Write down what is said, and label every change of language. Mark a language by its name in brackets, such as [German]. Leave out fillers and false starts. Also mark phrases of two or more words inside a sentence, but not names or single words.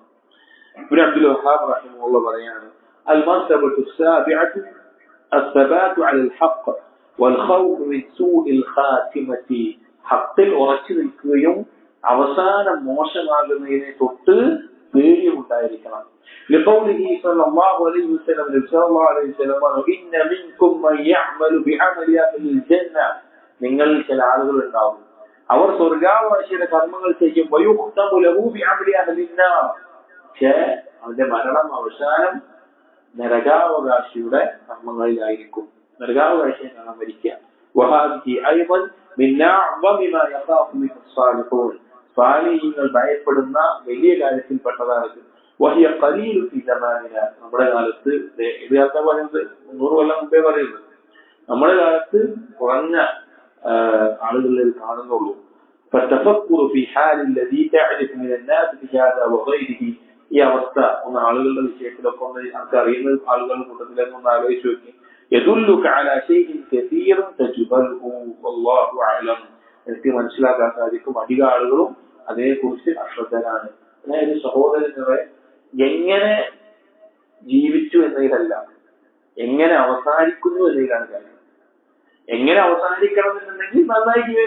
[Malayalam] ഇബ്നു അബ്ദുൽ വഹാബ് റഹിമഹുല്ലാഹ് പറയാണ്, [Arabic] المرتبة السابعة الثبات على الحق والخوف من سوء الخاتمة, [Malayalam] ഹഖിൽ ഉറച്ചു നിൽക്കുകയും അവസാനം മോശമാകുന്നതിനെ തൊട്ട് പേടിയുണ്ടായിരിക്കണം. [Arabic] لقوله صلى الله عليه وسلم, إن منكم من يعمل بعمل أهل الجنة, [Malayalam] നിങ്ങളിൽ ചില ആളുകൾ ഉണ്ടാവും, അവർ സ്വർഗ്ഗാവകാശിയുടെ കർമ്മങ്ങൾ ചെയ്യും. [Arabic] ويختم له بعمل أهل النار, [Malayalam] പക്ഷേ അവന്റെ മരണം അവസാനം നരകാവകാശിയുടെ കർമ്മങ്ങളിലായിരിക്കും. നരകാവകാശിയെ കാണാൻ മരിക്കുക. [Arabic] وهذه أيضا من أعظم ما يخاف منه الصالحون, [Malayalam] സ്വാലിഹീങ്ങൾ ഭയപ്പെടുന്ന വലിയ കാര്യത്തിൽപ്പെട്ടതാണ്. [Arabic] وهي قليل في زماننا, [Malayalam] നമ്മുടെ കാലത്ത്, ഇത് കാലത്താ പറയുന്നത്, 100 കൊല്ലം മുമ്പേ പറയുന്നത്, നമ്മുടെ കാലത്ത് കുറഞ്ഞ ആളുകളിൽ കാണുന്നുള്ളൂ. [Arabic] فالتفكر في حال الذي تعرف من الناس بهذا وغيره, [Malayalam] ഈ അവസ്ഥ ഒന്ന് ആളുകളുടെ വിഷയത്തിലൊക്കെ ഒന്ന് നമുക്ക് അറിയുന്ന ആളുകളുടെ കൂട്ടത്തിലൊക്കെ ഒന്ന് ആലോചിച്ച് നോക്കി. [Arabic] يدلك على شيء كثير تجهله والله أعلم, [Malayalam] എനിക്ക് മനസ്സിലാക്കാൻ സാധിക്കും അധിക ആളുകളും അതിനെക്കുറിച്ച് അശ്രദ്ധരാണ്. അതായത് സഹോദരങ്ങളെ, എങ്ങനെ ജീവിച്ചു എന്നതിലല്ല, എങ്ങനെ അവസാനിക്കുന്നു എന്നതിലാണ് കാര്യം. എങ്ങനെ അവസാനിക്കണം എന്നുണ്ടെങ്കിൽ നന്നായി ജീവിക്കണം.